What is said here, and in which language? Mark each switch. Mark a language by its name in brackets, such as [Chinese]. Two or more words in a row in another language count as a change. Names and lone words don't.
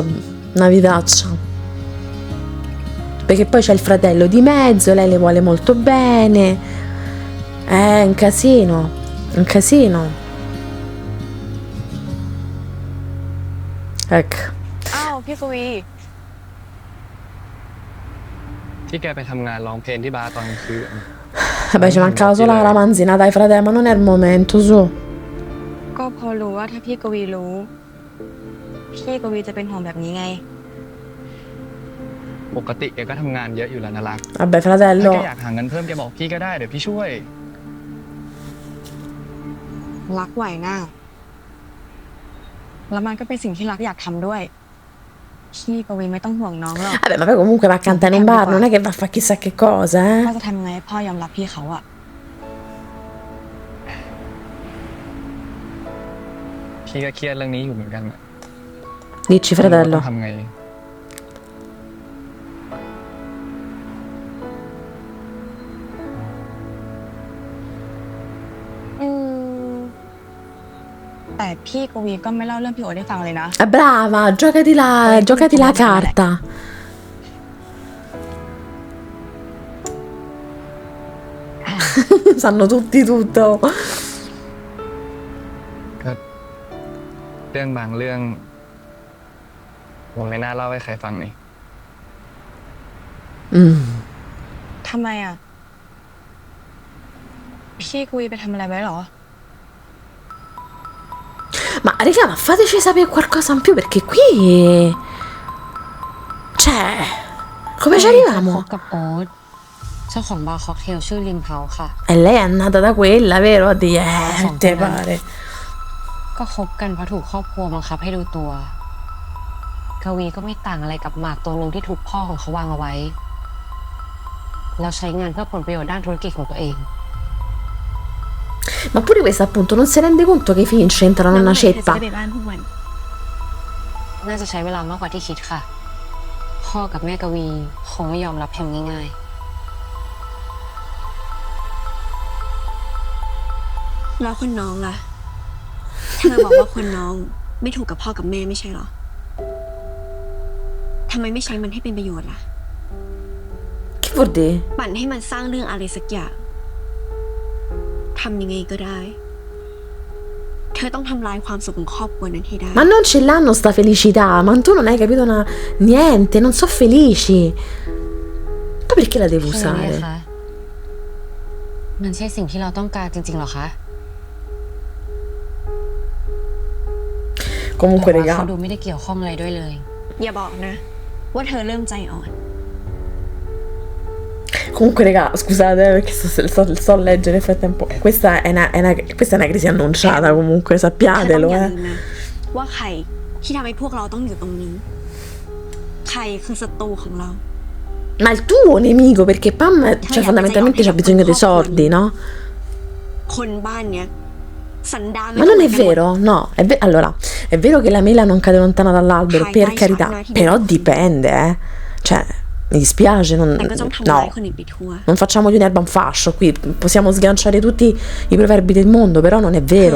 [Italian] Una vitaccia. Perché poi c'è il fratello di mezzo, lei le vuole molto bene. È un casino. Un casino. Ecco. [Thai] อ้าวพี่กวี ที่แกไปทำงานร้องเพลงที่บาร์ตอนกลางคืน [Italian] Vabbè, ci mancava solo la ramanzina, dai fratello, ma non è il momento, su. [Thai] ก็พอรู้ว่าถ้าพี่กวีรู้ พี่กวีจะเป็นห่วงแบบนี้ไง ปกติแกก็ทำงานเยอะอยู่แล้วนะรัก [Italian] Vabbè, [Thai] ถ้า [Italian] fratello. [Thai] แกอยากหาเงินเพิ่มแกบอกพี่ก็ได้เดี๋ยวพี่ช่วย รักไหวหน้า แล้วมันก็เป็นสิ่งที่รักอยากทำด้วย พี่กวีไม่ต้องห่วงน้องหรอก [Italian] Vabbè, ma poi comunque va a cantare in un bar, non è che va a fare chissà che cosa, [Thai] พ่อ [Italian] eh? [Thai] จะทำยังไงให้พ่อยอมรับพี่เขาอะ พี่ก็เครียดเรื่องนี้อยู่เหมือนกันอะ [Italian] Dici, [Thai] ไม่รู้ว่าต้ [Italian] fratello. [Thai] องทำไง อืมแต่พี่กวีก็ไม่เล่าเรื่องพี่โอ๊ตให้ฟังเลยนะ [Italian] Brava, giocati la carta. อ sanno tutti tutto. [Thai] ก็เรื่องบางเรื่องผมไม่น่าเล่าให้ใครฟังนี่ ทำไมอ่ะ พี่กวีไปทำอะไรไว้เหรอ [Italian] Ma raga, ma fateci sapere qualcosa in più perché qui... Cioè, come ci [Thai] คบ [Italian] arriviamo? [Thai] กับโอ๊ตเจ้าของบาร์ค็อกเทลชื่อริมเฮาค่ะ [Italian] E lei è andata da quella, vero? A dire, te pare. [Thai] ก็คบกันเพราะถูกครอบครัวบังคับให้ดูตัว กวีก็ไม่ต่างอะไรกับหมากตัวหนึงที่ถูกพ่อของเขาวางเอาไว้ แล้วใช้งานเพื่อผลประโยชน์ด้านธุรกิจของตัวเอง [Italian] Ma pure questa appunto non si rende conto che i figli entrano in una [Thai] เธอจะ [Italian] ceppa. [Thai] ไปบ้านทุกวัน น่าจะใช้เวลามากกว่าที่คิดค่ะ พ่อกับแม่กวีคงไม่ยอมรับแพมง่าย แล้วคนน้องล่ะ เธอบอกว่าคนน้องไม่ถูกกับพ่อกับแม่ไม่ใช่เหรอ ทำไมไม่ใช้มันให้เป็นประโยชน์ล่ะ [Italian] Che vuol dire? [Thai] ปั่นให้มันสร้างเรื่องอะไรสักอย่าง ทำยังไงก็ได้ เธอต้องทำลายความสุขของครอบครัวนั้นให้ได้ [Italian] Ma non ce l'hanno sta felicità, ma tu non hai capito niente, non so felici. Poi perché la ๆ devo [Thai] ใช่ไหม [Italian] usare? [Thai] คะมันใช่สิ่งที่เราต้องการจริงๆหรอคะ [Italian] Comunque, [Thai] แต่ว่า [Italian] raga, [Thai] เขาดูไม่ได้เกี่ยวข้องอะไรด้วยเลย อย่าบอกนะ ว่าเธอเริ่มใจอ่อน [Italian] comunque, raga, scusate perché sto a leggere nel frattempo. Questa è una crisi annunciata, comunque, [Thai] เธอต้อง [Italian] sappiatelo, [Thai] อย่า [Italian] eh. [Thai] ลืมนะ ว่าใครที่ทำให้พวกเราต้องอยู่ตรงนี้ ใครคือศัตรูของเรา [Italian] Ma il tuo nemico, perché Pam, cioè, fondamentalmente c'ha bisogno dei soldi, no? [Thai] คนบ้านเนี้ย สันดาน [Italian] Ma non è vero, no. Allora, è vero che la mela non cade lontana dall'albero, per carità, però dipende, eh. Cioè, mi dispiace, [Thai] แต่ก็ต้องทำร้าย [Italian] no. [Thai] คนอื่นไปทั่ว [Italian] Non facciamo di un'erba un fascio qui, possiamo sganciare tutti i proverbi del mondo, però non è vero.